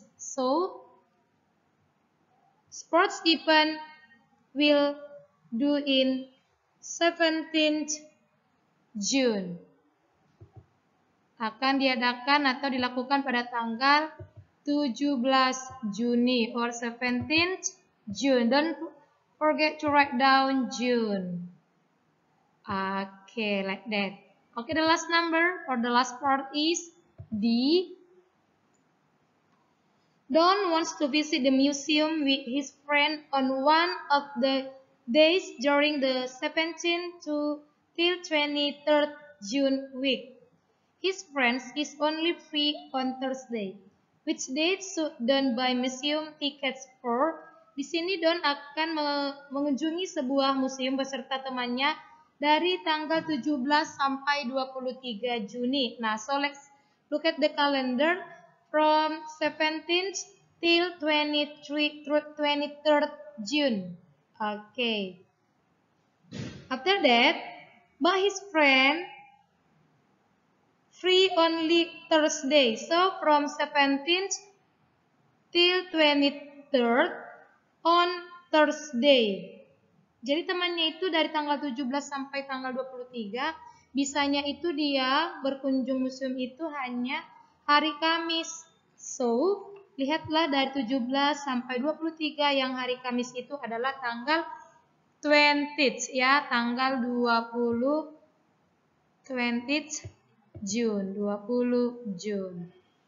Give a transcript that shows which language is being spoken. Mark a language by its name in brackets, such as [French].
[English] So, sports event will do in 17th June. [Indonesian] Akan diadakan atau dilakukan pada tanggal 17 Juni [English] or 17th June. Don't forget to write down June. Okay, like that. Okay, the last number or the last part is D. Don wants to visit the museum with his friend on one of the days during the 17th to till 23rd June week. His friends is only free on Thursday. Which date should Don buy museum tickets for? [Indonesian] Di sini Don akan mengunjungi sebuah museum beserta temannya dari tanggal 17 sampai 23 Juni. [English] Nah, so let's look at the calendar from 17th till 23rd June. Okay. After that, buy his friend free only Thursday. So from 17th till 23rd on Thursday. [Indonesian] Jadi temannya itu dari tanggal 17 sampai tanggal 23, bisanya itu dia berkunjung museum itu hanya hari Kamis. So, lihatlah dari 17 sampai 23 yang hari Kamis itu adalah tanggal 20th ya, tanggal 20th June, 20 June.